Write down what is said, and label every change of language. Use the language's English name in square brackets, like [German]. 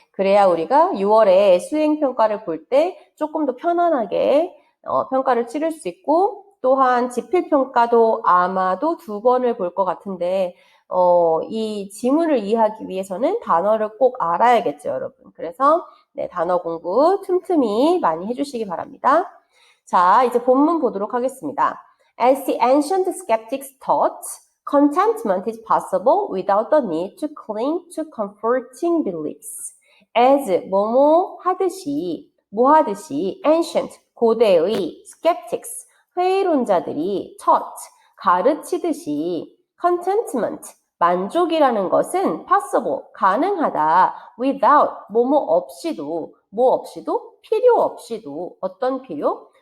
[Korean] 그래야 우리가 6월에 수행평가를 볼 때 조금 더 편안하게 평가를 치를 수 있고, 또한 지필평가도 아마도 2번을 볼 것 같은데, 이 지문을 이해하기 위해서는 단어를 꼭 알아야겠죠, 여러분. 그래서 네, 단어 공부 틈틈이 많이 해주시기 바랍니다. 자, 이제 본문 보도록 하겠습니다. [English] As the ancient skeptics taught, contentment is possible without the need to cling to comforting beliefs. [Korean] as 뭐뭐 하듯이 뭐 하듯이 ancient 고대의 skeptics 회의론자들이 taught 가르치듯이 contentment 만족이라는 것은 possible 가능하다 without 뭐뭐 없이도 뭐 없이도 필요 없이도 어떤 필요?